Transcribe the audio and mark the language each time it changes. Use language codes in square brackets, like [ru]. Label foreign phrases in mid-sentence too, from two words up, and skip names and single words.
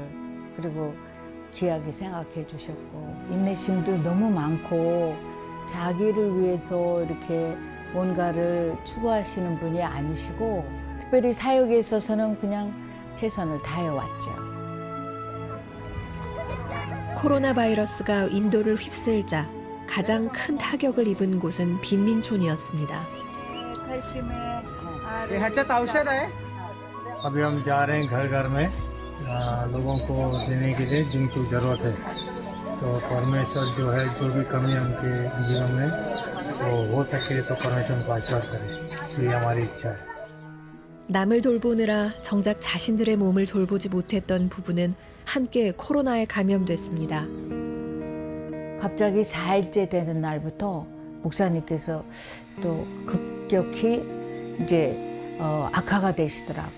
[ko] 그리고 귀하게 생각해 주셨고 인내심도 너무 많고 자기를 위해서 이렇게 뭔가를 추구하시는 분이 아니시고 특별히 사역에 있어서는 그냥 최선을 다해왔죠. 코로나 바이러스가 인도를 휩쓸자 가장 큰 타격을 입은 곳은 빈민촌이었습니다. [hi] अभी हम जा रहे हैं घर घर में लोगों को देने के लिए जिनको जरूरत है तो परमेश्वर जो है जो भी कमी है उनके जीवन में तो हो सके तो परमेश्वर उनको आशीर्वाद करे ये हमारी इच्छा है. [ko] 남을 돌보느라 정작 자신들의 몸을 돌보지 못했던 부부는 함께 코로나에 감염됐습니다. 갑자기 4일째 되는 날부터 목사님께서 또 급격히 이제 악화가 되시더라고요.